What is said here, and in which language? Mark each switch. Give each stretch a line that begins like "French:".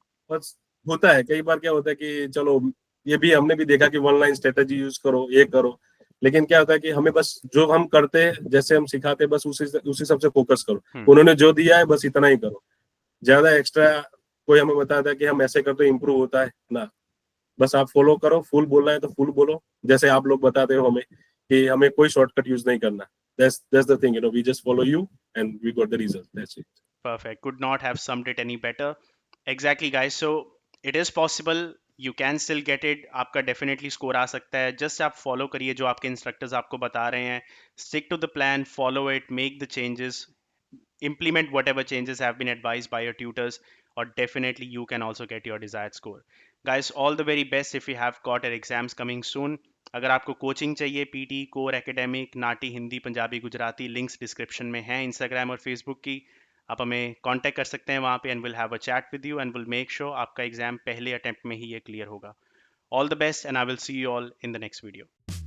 Hindi: बस होता है, कई बार क्या होता है कि चलो ये भी हमने भी देखा कि वन लाइन स्ट्रेटेजी यूज करो, ये करो, लेकिन क्या होता है कि हमें बस जो हम करते हैं, जैसे हम सिखाते हैं, बस उसी सब से फोकस करो। उन्होंने जो दिया है बस इतना ही करो, ज्यादा एक्स्ट्रा कोई हमें बताता है कि हम ऐसे करते इम्प्रूव होता है ना, बस आप फॉलो करो, फुल बोलना है तो फुल बोलो, जैसे आप लोग बताते हो हमें कि हमें कोई शॉर्टकट यूज नहीं करना।
English: That's the thing, we just follow you and we got the result. That's it. Perfect. Could not have summed it any better. Exactly, guys. So it is possible. You can still get it.
Hindi: आपका definitely score आ सकता है. Just आप follow करिए जो आपके instructors आपको बता रहे हैं.
English: Stick to the plan, follow it, make the changes, implement whatever changes have been advised by your tutors, or definitely you can also get your desired score. Guys, all the very best if you have got your exams coming soon.
Hindi: अगर आपको coaching चाहिए, PT, core academic, नाटी, Hindi, Punjabi, Gujarati, links description में हैं Instagram और Facebook की, आप हमें contact कर सकते हैं वहाँ पे,
English: and will have a chat with you and will make sure
Hindi: आपका एग्जाम पहले अटेम्प्ट में ही ये क्लियर होगा.
English: All the best and I will see you all in the next video.